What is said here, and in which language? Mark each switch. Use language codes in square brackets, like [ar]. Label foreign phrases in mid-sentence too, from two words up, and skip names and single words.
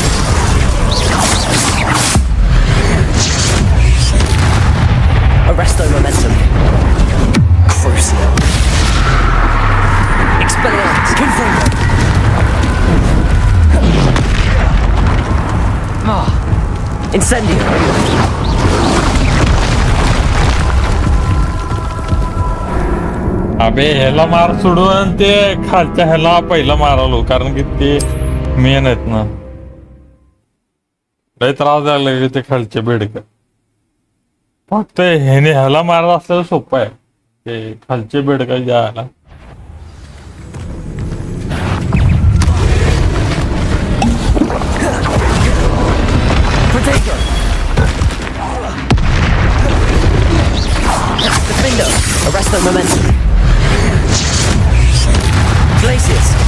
[la] Arresto momentum. Crucio. Expelliarmus. Confringo. Incendio. [mr] अबे ह्याला मार सोडून ते खालच्या ह्याला पहिलं मारवलो कारण की ते मेन आहेत ना लय त्रास द्यायला लागले ते खालचे बेडक फक्त ह्याने ह्याला मारला असलेलं सोपं आहे ते खालचे बेडक जायला [la] Protego. Defender. Arresto momentum. Glaciers.